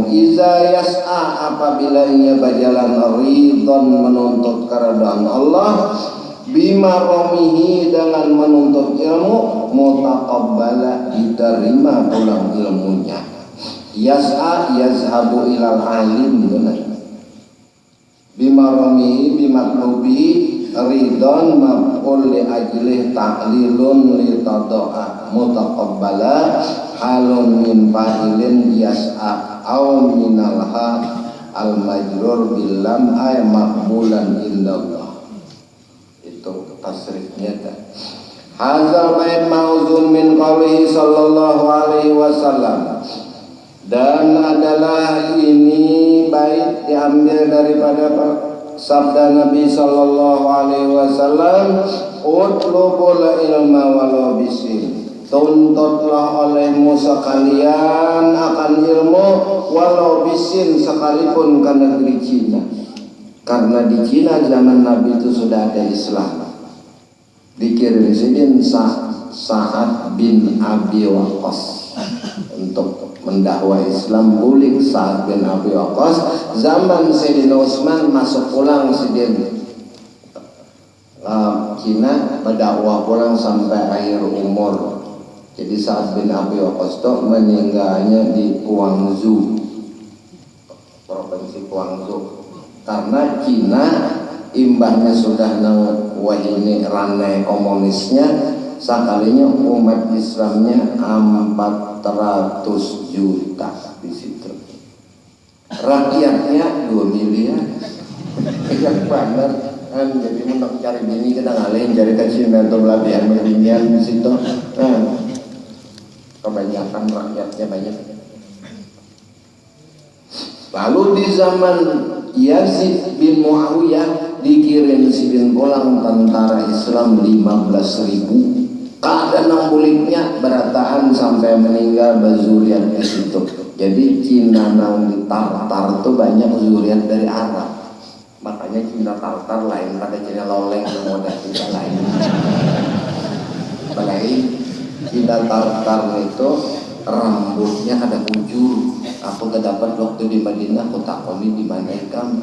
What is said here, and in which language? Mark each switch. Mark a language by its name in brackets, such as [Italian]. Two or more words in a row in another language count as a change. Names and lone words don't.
[Arabic] إذا يسعى [Banjar] apabila ia berjalan ridon menuntut keridhaan Allah, [Arabic] بما رامه [Banjar] dengan menuntut ilmu, mutaqabbala diterima pulang ilmunya. [Arabic] يسعى يذهب إلى العالم benar. بما رامه بمطلوبه رضى مفعول لأجله تعليل لتدعى متقبلا حال من فاعل يسعى أو من الهاء المجرور باللام أي مقبولا عند الله. [Banjar] Itu tasrifnya kan. [Arabic] هذا البيت موزون من قوله صلى الله عليه وسلم, [Banjar] dan adalah ini bait diambil daripada sabda Nabi [Arabic] صلى الله عليه وسلم, اطلبوا العلم ولو بالصين, [Banjar] tuntutlah olehmu sekalian akan ilmu [Arabic] ولو بالصين [Banjar] sekalipun ke negeri Cina. Karena di Cina zaman Nabi itu sudah ada Islam. Dikirim sidin Sa'ad bin Abi Waqqas untuk mendakwah Islam. Bulik Sa'ad bin Abi Waqqas zaman Sayyidina Utsman masuk pulang sidin Cina, berdakwah pulang sampai akhir umur. Jadi Sa'ad bin Abi Waqqas itu meninggalnya di Guangzhou, provinsi Guangzhou. Karena Cina imbahnya sudah wahini ranai komunisnya, sekalinya umat Islamnya 400 juta di situ. Rakyatnya 2 miliar. Yang benar kan, jadi untuk cari bini kita ngalahin cari ke Cina untuk latihan beginian di situ. Kebanyakan rakyatnya banyak. Lalu di zaman Yazid bin Muawiyah dikirim sidin pulang tentara Islam 15.000. Keadaan buliknya berataan sampai meninggal bazuriat di situ. Jadi Cina nang Tartar itu banyak zuriat dari Arab. Makanya Cina Tartar lain pada Cina Loleng yang modal kita lain. Apalagi Cina Tartar itu rambutnya ada bujur. Aku dapat waktu di Madinah, aku takoni di mana kamu?